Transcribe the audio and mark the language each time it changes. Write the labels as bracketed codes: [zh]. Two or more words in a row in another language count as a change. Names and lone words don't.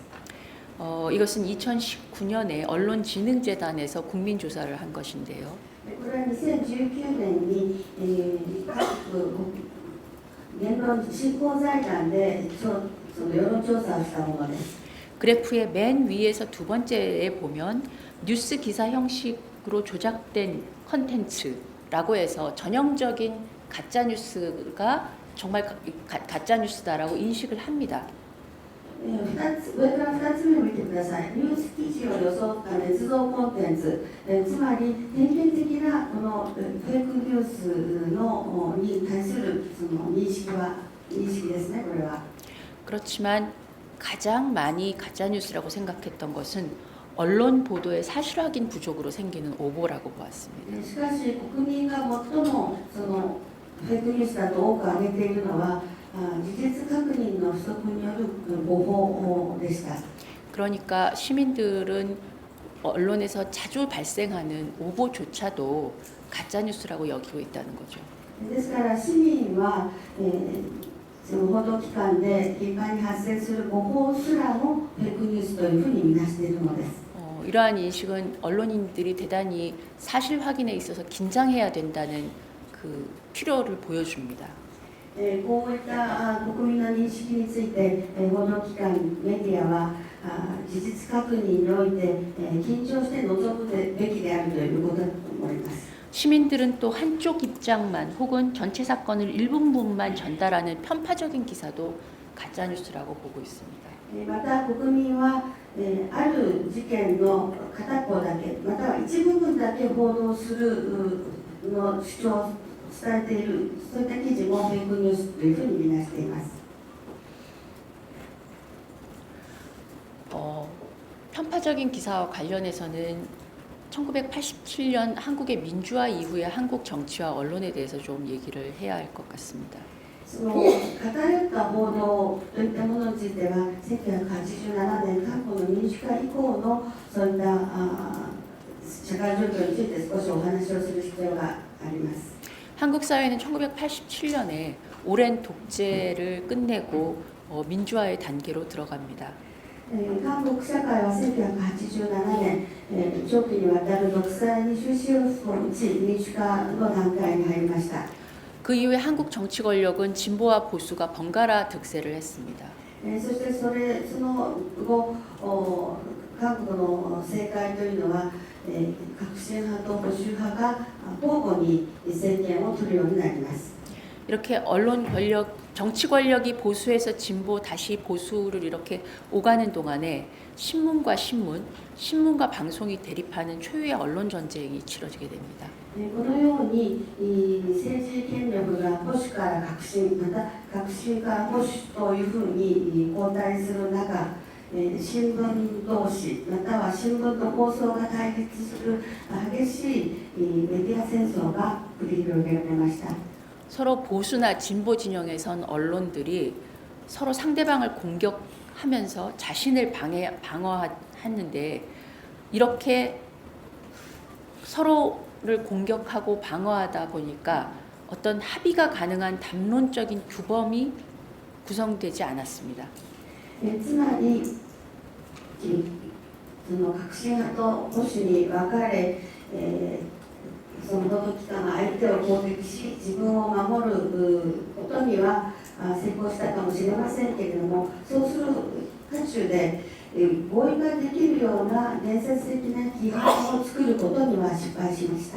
[ko] 이것은 2019년에 언론진흥재단에서 국민조사를 한 것인데요. [ja] これは2019年に言論振興財団でその世論調査をしたものです。 [ko] 그래프의 맨 위에서 두 번째에 보면 뉴스 기사 형식으로 조작된 컨텐츠라고 해서 전형적인 가짜뉴스가 정말 가짜뉴스다라고 인식을 합니다. [ja] 上から2つ目を見てください。ニュース記事を装った捏造コンテンツ、つまり典型的なこのフェイクニュースのに対するその認識ですね。これは。 [ko] 그렇지만 가장 많이 가짜뉴스라고 생각했던 것은 언론 보도의 사실 확인 부족으로 생기는 오보라고 보았습니다. [ja] しかし国民が最もそのフェイクニュースだと多く挙げているのは事実確認の不足による誤報でした。 [ko] 그러니까 시민들은 언론에서 자주 발생하는 오보조차도 가짜뉴스라고 여기고 있다는 거죠. [ja] ですから市民は、その報道機関で頻繁に発生する誤報すらもフェイクニュースというふうに見なしているのです。 [ko] 이러한 인식은 언론인들이 대단히 사실 확인에 있어서 긴장해야 된다는 그 필요를 보여줍니다. [ja] こういった国民の認識について報道機関、メディアは事実確認において緊張して臨むべきであるということだと思います。 [ko] 시민들은 또 한쪽 입장만 혹은 전체 사건을 일부분만 전달하는 편파적인 기사도 가짜뉴스라고 보고 있습니다. [ja] また国民はある事件の片方だけまたは一部分だけ報道するの主張を伝えているそういった記事もフェイクニュースというふうに見なしています。 [ko] 편파적인 기사와 관련해서는 1987년 한국의 민주화 이후의 한국 정치와 언론에 대해서 좀 얘기를 해야 할 것 같습니다. [ja] その偏った報道といったものについては1987年韓国の民主化以降のそういった社会状況について少しお話をする必要があります。 [ko] 한국 사회는 1987년에 오랜 독재를 끝내고 민주화의 단계로 들어갑니다. [ja] 韓国社会は1987年長期にわたる独裁に終止符を打ち民主化の段階に入りました。 [ko] 그 이후에 한국 정치 권력은 진보와 보수가 번갈아 득세를 했습니다. [ja] そしてその後韓国の政界というのは革新派と保守派が交互に政権を取るようになります。 [ko] 이렇게 언론 권력, 정치 권력이 보수에서 진보 다시 보수를 이렇게 오가는 동안에 신문과 방송이 대립하는 초유의 언론 전쟁이 치러지게 됩니다. [ja] このように政治権力が保守から革新また革新から保守というふうに交代する中新聞同士または新聞と放送が対立する激しいメディア戦争が繰り広げられました。 [ko] 서로 보수나 진보 진영에선 언론들이 서로 상대방을 공격하면서 자신을 방어하는데 이렇게 서로를 공격하고 방어하다 보니까 어떤 합의가 가능한 담론적인 규범이 구성되지 않았습니다. [ja] つまりその革新派と保守に分かれその報道機関が相手を攻撃し自分を守ることには成功したかもしれませんけれどもそうする渦中で合意ができるような伝説的な規範を作ることには失敗しました。